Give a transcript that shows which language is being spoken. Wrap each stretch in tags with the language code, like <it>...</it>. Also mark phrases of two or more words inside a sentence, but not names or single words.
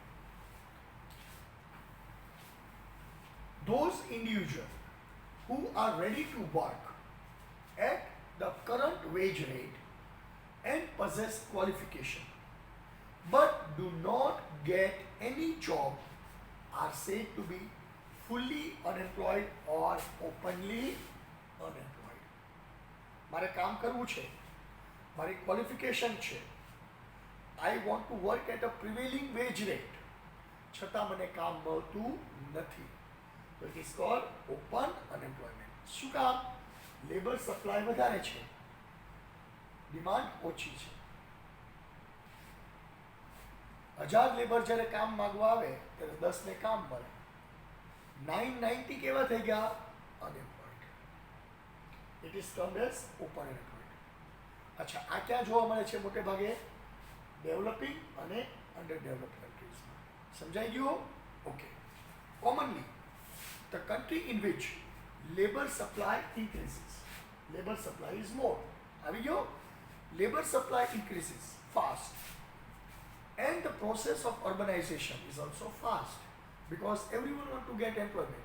<en>Those individuals who are ready to work at the current wage rate and possess qualification but do not get any job are said to be fully unemployed or openly unemployed.</en> <gu>મારે કામ કરવું છે, મારી ક્વોલિફિકેશન છે,</gu> <en>I want to work at a prevailing wage rate,</en> <gu>છતાં મને કામ મળતું નથી.</gu> <en>So it is called open unemployment.</en> <gu>શું કામ?</gu> <en>labor supply</en> <gu>વધારે છે, ડિમાન્ડ ઓછી છે. 1000 લેબર જ્યારે કામ માંગવા આવે ત્યારે 10 ને કામ મળે. 990 કેવા થઈ ગયા? અનએમ્પ્લોયડ.</gu> <en>it is termed as open unemployed.</en> <gu>અચ્છા, આ ક્યાં જોવા મળે છે? મોટે ભાગે ડેવલપિંગ અને</gu> <en>under developed countriesમાં.</en> <gu>સમજાઈ ગયું? ઓકે.</gu> <en>કોમનલી the country in which labor supply increases, labor supply is more. Labor supply increases fast and the process of urbanization is also fast because everyone want to get employment.</en>